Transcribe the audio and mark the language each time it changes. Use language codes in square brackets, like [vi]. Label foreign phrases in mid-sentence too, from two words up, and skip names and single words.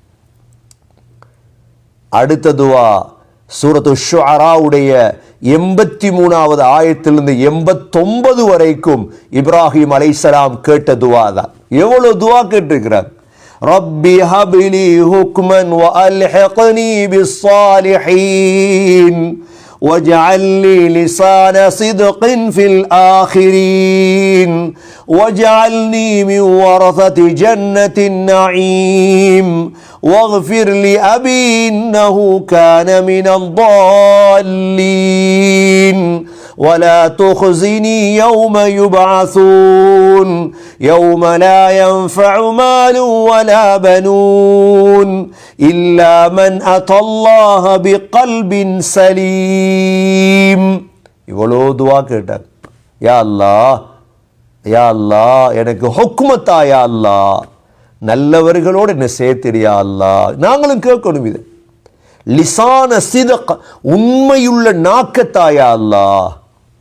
[ta] அடுத்த துஆ சூரத்து ஷுஅராவுடைய 83வது ஆயத்திலிருந்து 89 வரைக்கும் இப்ராஹிம் அலைஹிஸ்ஸலாம் கேட்ட துஆ தான். எவ்வளவு துஆ கேட்டிருக்கிறார். [ar] رب هب لي حكما وألحقني بالصالحين واجعل لي لسان صدق في الآخرين واجعلني من ورثة جنة النعيم واغفر لأبي إنه كان من الضالين ولا تخزني يوم يبعثون يوم لا ينفع مال ولا بنون إلا من أتى الله بقلب سليم. [ta] இவ்வளோ துவா கேட்டார். [ar] يا الله، يا الله, [ta] எனக்கு ஹுக்மத்தா [ar] يا الله, [ta] நல்லவர்களோடு என்ன சேர்த்திரியா அல்லாஹ். நாங்களும் கேட்கணும் இது. [ar] لسان صدق, [ta] உண்மையுள்ள நாக்கத்தாயா அல்லாஹ்.